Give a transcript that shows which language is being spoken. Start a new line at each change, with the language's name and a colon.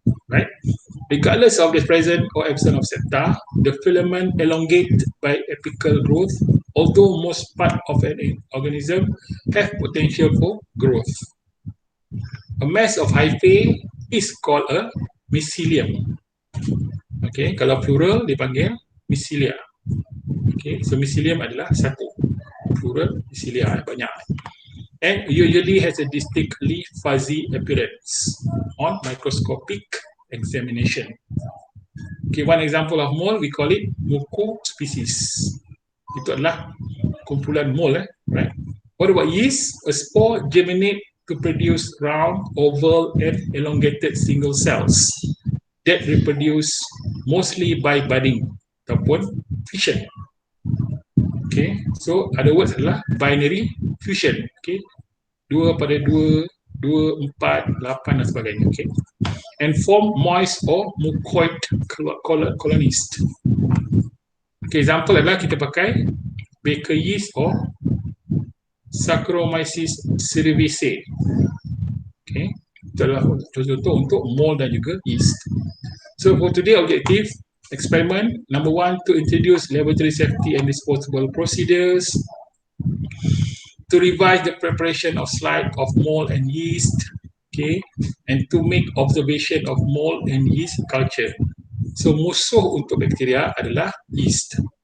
English: Right, regardless of the presence or absence of septa, the filament elongate by apical growth, although most part of an organism have potential for growth. A mass of hyphae is called a mycelium.
Malay: Okay, kalau plural dipanggil mycelia. Okay, so mycelium adalah satu. Plural mycelia banyak.
English: And usually has a distinctly fuzzy appearance on microscopic examination. Okay, one example of mole, we call it mucospecies.
Malay: Itu adalah kumpulan mole,
English: right? What about yeast? A spore germinate to produce round, oval, and elongated single cells that reproduce mostly by budding
Malay: ataupun
English: fission. Okay, so other words
Malay: adalah
English: binary fusion.
Malay: Okay, 2 pada 2, 2, 4, 8 dan sebagainya.
English: Okay, and form moist or mucoid colonies. Okay, example
Malay: adalah kita pakai
English: baker yeast or Saccharomyces cerevisiae.
Malay: Okay, itu adalah contoh untuk mold dan juga yeast.
English: So for today objective experiment number 1, to introduce laboratory safety and disposable procedures, to revise the preparation of slide of mold and yeast, okay, and to make observation of mold and yeast culture.
Malay: So musuh untuk bakteria adalah yeast.